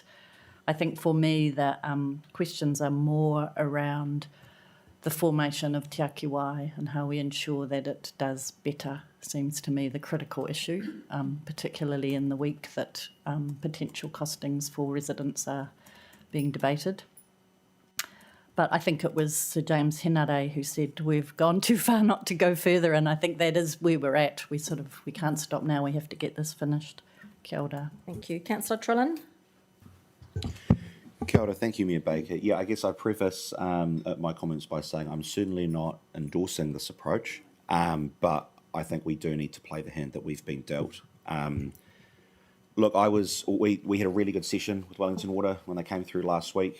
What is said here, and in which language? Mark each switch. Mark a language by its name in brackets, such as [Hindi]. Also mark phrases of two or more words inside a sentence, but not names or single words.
[English] I think for me, the questions are more around the formation of Te Aki Wai and how we ensure that it does better, seems to me the critical issue, particularly in the week that potential costings for residents are being debated. But I think it was Sir James Henare who said we've gone too far not to go further, and I think that is where we're at. We can't stop now. We have to get this finished. [Māori] Kia ora. [English] Thank you. Councillor Trillin? [Māori] Kia ora, [English] thank you, Mayor Baker. Yeah, I guess I preface my comments by saying I'm certainly not endorsing this approach, but I think we do need to play the hand that we've been dealt. Look, we had a really good session with Wellington Water when they came through last week.